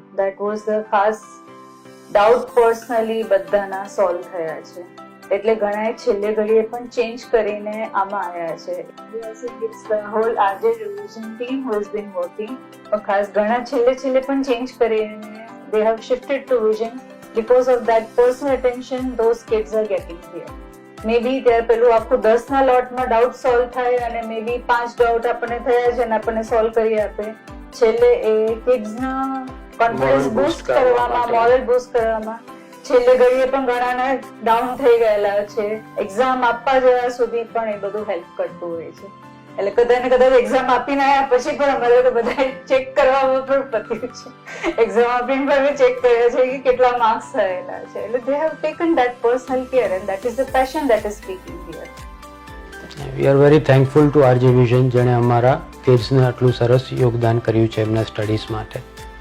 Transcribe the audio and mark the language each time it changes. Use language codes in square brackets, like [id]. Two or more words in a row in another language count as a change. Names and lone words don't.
[en] that was the ખાસ doubt personally [gu] બધાના સોલ્વ થયા છે. એટલે ઘણાએ છેલ્લે ઘડીએ પણ ચેન્જ કરીને આમાં આવ્યા છે. [en] it's the whole RJ revision team who has been working. [gu] ખાસ ઘણા છેલ્લે પણ ચેન્જ કરીને [en] they have shifted to vision. Because of that personal attention, those kids are getting here. [gu] Maybe ત્યારે પેલું આખું 10 ના લોટમાં ડાઉટ સોલ્વ થાય અને [en] may be [gu] 5 ડાઉટ આપણને થયા છે અને આપણને સોલ્વ કરી આપે. છેલ્લે એ [en] kidsના confidence boost [gu] કરવામાં, [en] moral boost [gu] કરવામાં, છેલ્લે ઘડીએ પણ ઘણાના ડાઉન થઈ ગયેલા છે, એક્ઝામ આપવા જવા સુધી પણ એ બધું હેલ્પ કરતું હોય છે. એટલે કદાચ ને કદાચ એક્ઝામ આપીને આવ્યા પછી પણ અમારે તો બધા ચેક કરવામાં પણ પત્યું છે. એક્ઝામ આપીને પણ અમે ચેક કર્યા છે કે કેટલા માર્ક્સ થયેલા છે. [en] એટલે they have taken that personal care and that is the passion that is speaking here. we are very thankful to RJ Vision [gu] જેણે અમારા કિડ્સને આટલું સરસ યોગદાન કર્યું છે એમના સ્ટડીઝ માટે.